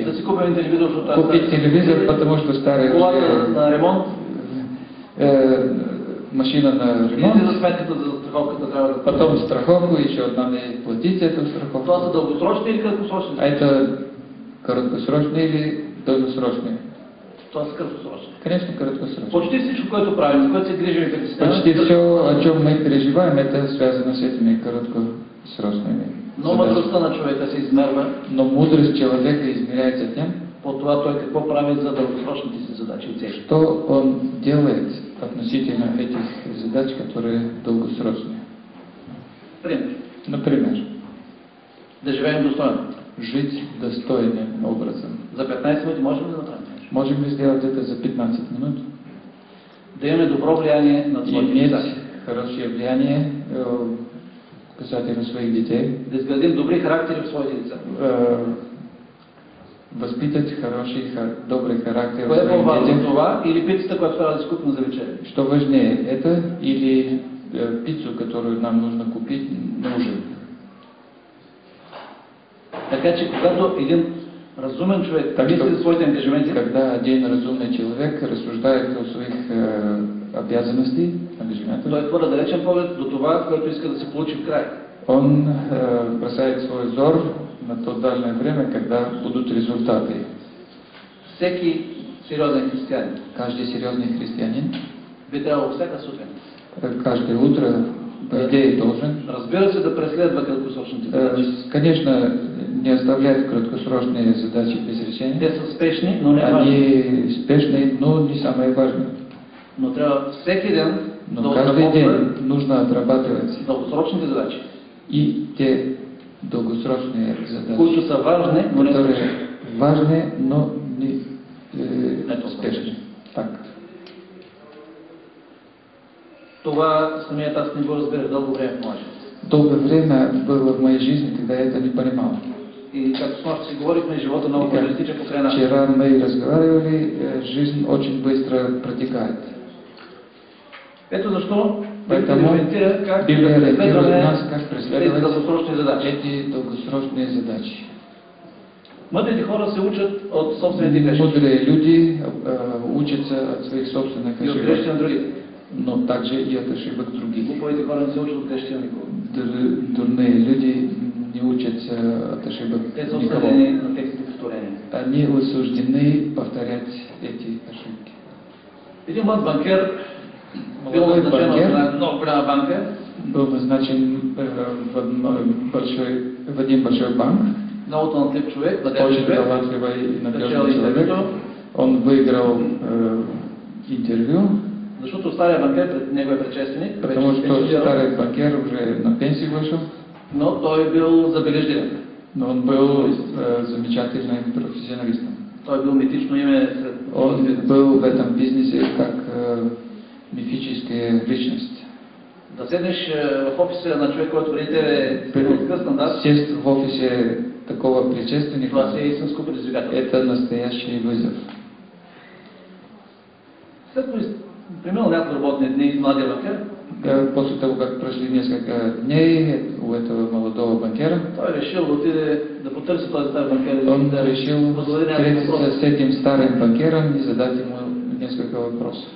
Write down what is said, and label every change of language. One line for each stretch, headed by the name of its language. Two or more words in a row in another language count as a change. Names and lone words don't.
Bulgarian: да си купим телевизор, защото
Russian: Купить телевизор, потому что старый
Bulgarian: колата
Russian: уже,
Bulgarian: на ремонт,
Russian: машина на
Bulgarian: или за ремонт, сметката за страховката трябва да
Russian: потом страховку, еще надо платить эту
Bulgarian: Това
Russian: страховку.
Bulgarian: са дългосрочни или краткосрочни?
Russian: А это краткосрочные или долгосрочные?
Bulgarian: Това са краткосрочни.
Russian: Конечно, краткосрочные.
Bulgarian: Почти всичко, което правим, за което се грижим и притесняваме,
Russian: Почти все, о чем мы переживаем, это связано с этими краткосрочными
Bulgarian: но
Russian: задачами.
Bulgarian: мъдростта на човека се измерва
Russian: Но мудрость человека измеряется тем,
Bulgarian: по това той какво прави за дългосрочните си задачи и цели.
Russian: что он делает относительно этих задач, которые долгосрочные.
Bulgarian: Пример.
Russian: Например,
Bulgarian: Да живеем достойно.
Russian: жить достойным образом.
Bulgarian: За 15 минути можем ли да направим нещо?
Russian: Можем ли сделать это за 15 минут?
Bulgarian: Да имаме добро влияние над своите
Russian: Иметь
Bulgarian: деца.
Russian: хорошее влияние касательно своих детей.
Bulgarian: Да изградим добри характери в своите деца.
Russian: Възпитать хороший, добрый характер в
Bulgarian: Кое е
Russian: своих
Bulgarian: по-важно,
Russian: детях.
Bulgarian: това или пицата, която трябва да си купим за вечеря?
Russian: Что важнее, это или пиццу, которую нам нужно купить на ужин?
Bulgarian: Така че, когато един разумен човек
Russian: Так
Bulgarian: мисли
Russian: что,
Bulgarian: за своите ангажименти,
Russian: когда один разумный человек рассуждает о своих обязанностях, ангажиментах,
Bulgarian: той хвърля далечен поглед до това, което иска да се получи в край.
Russian: он бросает свой взор на то дальнее время, когда будут результаты.
Bulgarian: Всеки сериозен християнин
Russian: Каждый серьезный христианин
Bulgarian: би трябвало всяка сутрин,
Russian: каждое утро, по идее, должен.
Bulgarian: разбира се, да преследва краткосрочните задачи.
Russian: Конечно, не оставляют краткосрочные задачи без
Bulgarian: Те
Russian: решения.
Bulgarian: са спешни, но не важни.
Russian: Они спешные, но не самые важные.
Bulgarian: Но трябва всеки ден да
Russian: Но каждый
Bulgarian: отработва
Russian: день нужно отрабатывать
Bulgarian: дългосрочните задачи,
Russian: и те долгосрочные
Bulgarian: които
Russian: задачи,
Bulgarian: са важни, но не
Russian: которые
Bulgarian: спешни.
Russian: важны, но не
Bulgarian: Ето,
Russian: спешны. Факт.
Bulgarian: Това самият аз не го разбирах дълго време в моя живот.
Russian: Долгое время было в моей жизни, когда я это не понимал.
Bulgarian: И както с нощи си говорихме, живота много
Russian: И как
Bulgarian: бързо тича покрай нас.
Russian: вчера мы разговаривали, жизнь очень быстро протекает.
Bulgarian: Ето защо Библията
Russian: Поэтому
Bulgarian: ориентира как да
Russian: Библия ориентирует
Bulgarian: преследваме
Russian: нас, как
Bulgarian: тези
Russian: преследовать
Bulgarian: дългосрочни задачи.
Russian: эти долгосрочные задачи.
Bulgarian: Мъдрите хора се учат от собствените грешки
Russian: Мудрые люди учатся от своих собственных
Bulgarian: и от грешки на
Russian: ошибок,
Bulgarian: другите.
Russian: но также и от ошибок других.
Bulgarian: Глупавите хора не се учат от грешки на никого.
Russian: Дурные люди не учатся от ошибок
Bulgarian: Те са
Russian: никого.
Bulgarian: осъдени на техните повторения.
Russian: Они осуждены повторять эти ошибки.
Bulgarian: Един млад банкер бил
Russian: Молодой
Bulgarian: назначен в
Russian: банкер
Bulgarian: една много голяма банка.
Russian: был назначен в один большой банк.
Bulgarian: Много талантлив човек, надежден
Russian: Очень
Bulgarian: човек.
Russian: талантливый и Начал надежный человек.
Bulgarian: интервюто,
Russian: Он выиграл интервью,
Bulgarian: защото стария банкер, неговия предшественик,
Russian: потому
Bulgarian: вече
Russian: что
Bulgarian: пенсионирал,
Russian: старый банкер уже на пенсию вышел,
Bulgarian: но той бил забележителен.
Russian: но он был замечательным профессионалистом.
Bulgarian: Той бил митично име сред
Russian: Он
Bulgarian: бизнеса.
Russian: был в этом бизнесе как мифическая личность.
Bulgarian: Да седнеш в офиса на човек, който преди тебе е откъснат, да,
Russian: Сесть в офисе такого предшественника,
Bulgarian: това си е истинско предизвикателство.
Russian: это настоящий вызов.
Bulgarian: След като преминал няколко работни дни младия банкер,
Russian: После того, как прошли несколько дней у этого молодого банкера,
Bulgarian: той решил да отиде да потърси този стар банкер и
Russian: он
Bulgarian: да
Russian: решил
Bulgarian: му зададе някакви
Russian: встретиться
Bulgarian: въпроси.
Russian: с этим старым банкером и задать ему несколько вопросов.